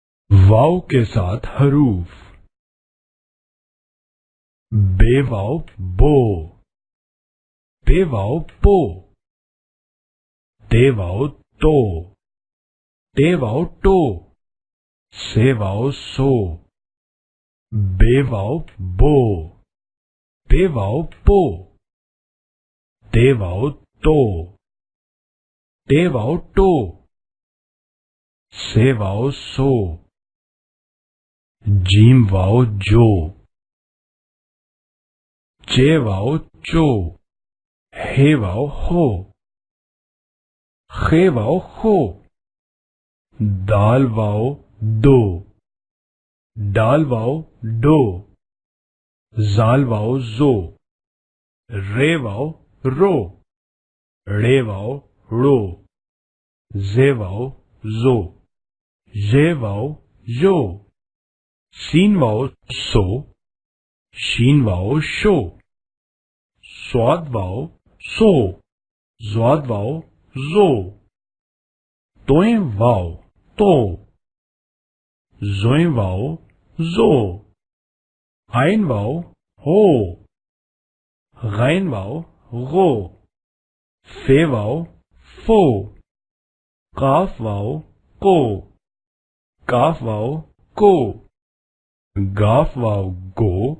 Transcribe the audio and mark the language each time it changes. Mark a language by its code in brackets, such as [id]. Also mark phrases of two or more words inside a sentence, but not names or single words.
[ur] واؤ کے ساتھ حروف۔ بے واؤ بو، پے واؤ پو، تے واؤ تو، ٹے واؤ ٹو، سے واؤ سو، بے واؤ بو، پے واؤ پو، تے واؤ تو، ٹے واؤ ٹو, سے واؤ سو، جیم واؤ جو، چے واؤ چو، حے واؤ ہو، خے واؤ ہو, دال واؤ دو، ڈال واؤ ڈو، ذال واؤ جو, رے واؤ رو، ڑے واؤ ڑو، زے واؤ جو، ژے واؤ یو، سین واؤ سو، شین واؤ شو، صاد واؤ سو، ضاد واؤ جو، طوئے واؤ تو, ظوئے واؤ جو، عین واؤ ہو، غین واؤ گو، فے واؤ فو، قاف واؤ کو، کاف واؤ کو، گاف واؤ گو,